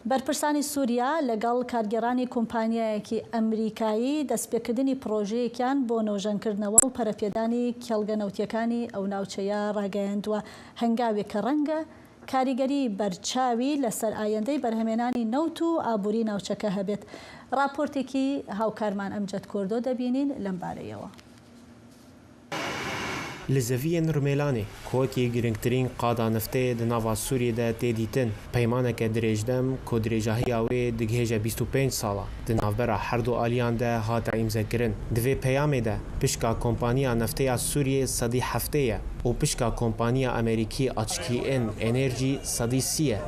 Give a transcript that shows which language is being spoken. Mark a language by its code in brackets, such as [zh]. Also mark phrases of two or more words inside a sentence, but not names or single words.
[ckb] بەرپرسانی سووریا لەگەڵ کارگێڕانی کۆمپانیایەکی ئەمریکایی دەستپێکردنی پرۆژەیەکیان بۆ نەوژەنکردنەوە و پەرەپێدانی کێڵگەنەوتیەکانی ئەو ناوچەیە ڕاگەیاندووە هەنگاوێک کە ڕەنگە کاریگەری بەرچاوی لەسەر ئایندەی بەرهەمێنانی نەوت و ئابووری ناوچەکە هەبێت. راپۆرتێکی هاوکارمان ئەمجەد کۆردۆ دەبینین لەم بارەیەوە. [ku] Li zeviyên Rûmelanê koekî girngtirîn qada neftê di nava Sûriyê de tê dîtin. Peymaneke dirêjdem ku dirêjahiya wê digihêje 25 sala di navbera her du aliyan de hate îmzekirin. Di vê peyamê de pişka kompaniya nefteya Sûriyê sedî heftê ye û pişka kompaniya Amerîkî Açkîn Enerjî sedî sî ye.